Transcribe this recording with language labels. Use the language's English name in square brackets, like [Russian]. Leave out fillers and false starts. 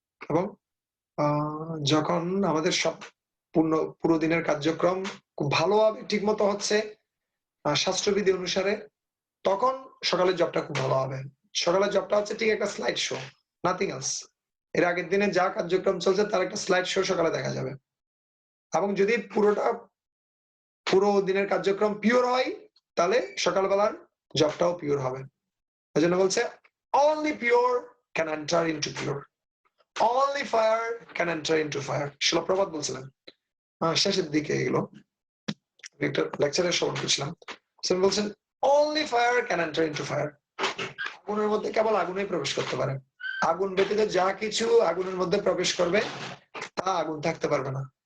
[Bangla] এবং যখন আমাদের সব পুরো দিনের কার্যক্রম খুব ভালোভাবে ঠিক মতো হচ্ছে শাস্ত্রবিধি অনুসারে, তখন সকালের জবটা খুব ভালো হবে। সকালের জবটা হচ্ছে ঠিক একটা স্লাইড শো, নাথিং এলস। এর আগের দিনে যা কার্যক্রম চলছে তার একটা স্লাইড শো সকালে দেখা যাবে। এবং যদি পুরো দিনের কার্যক্রম পিওর হয়, তাহলে সকালবেলার জবটাও পিওর হবে। ওই জন্য বলছে [English] only pure can enter into pure, only fire can enter into fire। [Bangla] শিল প্রভাত বলছিলেন শেষের দিকে, এগুলো একটা লেকচারে শ্রবণ করছিলাম। বলছেন [English] only fire can enter into fire, [Bangla] আগুনের মধ্যে কেবল আগুনই প্রবেশ করতে পারে। আগুন ব্যতীত যা কিছু আগুনের মধ্যে প্রবেশ করবে তা আগুন থাকতে পারবে না।